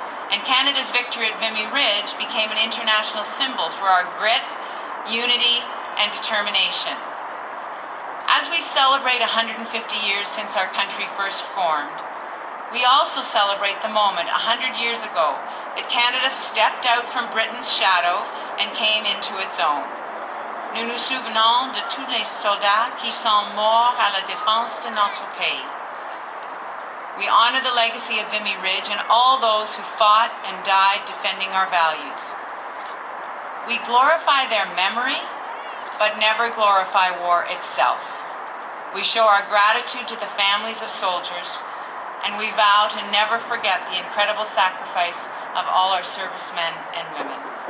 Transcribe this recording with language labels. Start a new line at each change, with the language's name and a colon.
English: And Canada's victory at Vimy Ridge became an international symbol for our grit, unity, and determination. As we celebrate 150 years since our country first formed, we also celebrate the moment 100 years ago that Canada stepped out from Britain's shadow and came into its own.
French: Nous nous souvenons de tous les soldats qui sont morts à la défense de notre pays.
English: We honor the legacy of Vimy Ridge and all those who fought and died defending our values. We glorify their memory, but never glorify war itself. We show our gratitude to the families of soldiers, and we vow to never forget the incredible sacrifice of all our servicemen and women.